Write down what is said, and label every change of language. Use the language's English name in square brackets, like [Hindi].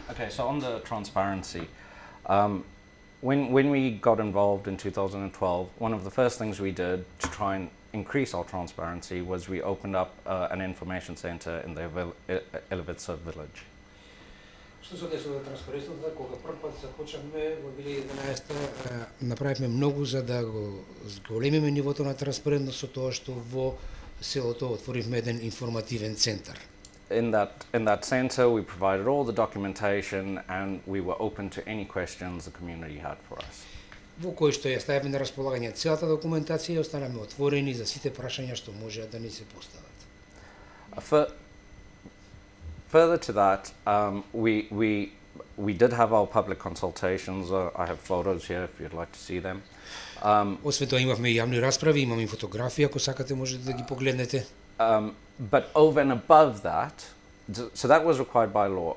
[English] So on the transparency, when we got involved in 2012, one of the first things we did to try and increase our transparency was we opened up an information center in the Ilovica village. [Macedonian] Што се однесе до транспарентноста, кога прв пат започнавме во 2011 направивме многу за да го зголемиме нивото на транспарентност со тоа што во селото отворивме еден информативен центар. [English] In that center, we provided all the documentation and we were open to any questions the community had for us. [Macedonian] Во кој што ја ставивме на располагање целата документација и останаме отворени за сите прашања што можеат да ни се постават. [English] Further to that, we did have our public consultations. I have photos here if you'd like to see them. [Macedonian] Освен тоа имавме и јавни расправи, имаме и фотографија, ако сакате можете да ги погледнете. [English] But over and above that, so that was required by law.